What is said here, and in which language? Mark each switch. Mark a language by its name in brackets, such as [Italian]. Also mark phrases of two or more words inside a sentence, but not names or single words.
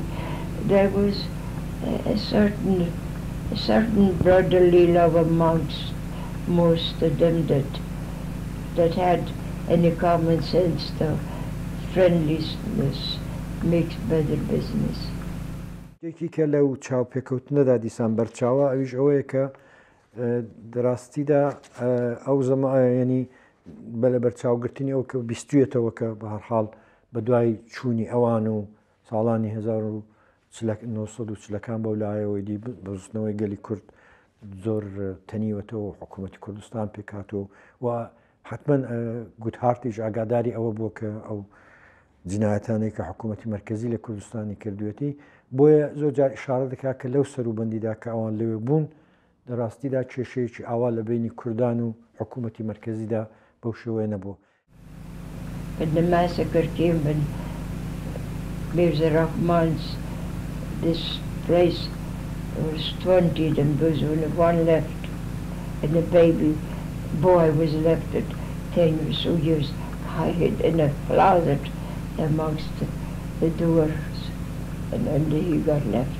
[English] There was a certain brotherly love amongst most of them that had any common sense. The friendliness makes better business. [Central Kurdish] یکی که لو چاو پێکەوتنە دا دیسان بەرچاوە ئەویش ئەوەیە کە دراستیدا ئەو ینی بەلە بەرچاوگرتنی ئەو کە بیستوێتەوە کە بە هەرحاڵ بە دوای چوونی ئەوان و ساڵانی 1940 بەولایەوەی دی بەزستنەوەی گەلی کورد زۆر تەنیوەتەوە حکوومەتی کوردستان پێکاتەوە و حتمما گوتهارتیش ئاگاداری ئەوە بووە کە ئەو جنایەتانەی کە حکوومەتی مەرکەزی لە کوردستانی کردوێتی بۆیە زۆر جار ئیشارە دەکات کە لەو سەروبەندیدا کە ئەوان لەوێ بوون لەڕاستیدا کێشەیەکی ئاوا لە بینی کوردان و حکوومەتی مەرکەزیدا بەو شێوەیە نەبووە. [English] When the massacre came in Mirza Rahman's, this place, there was 20 of them, there was only one left, and the baby boy was left at 10 or so years, hid in a closet amongst the doors, and then he got left.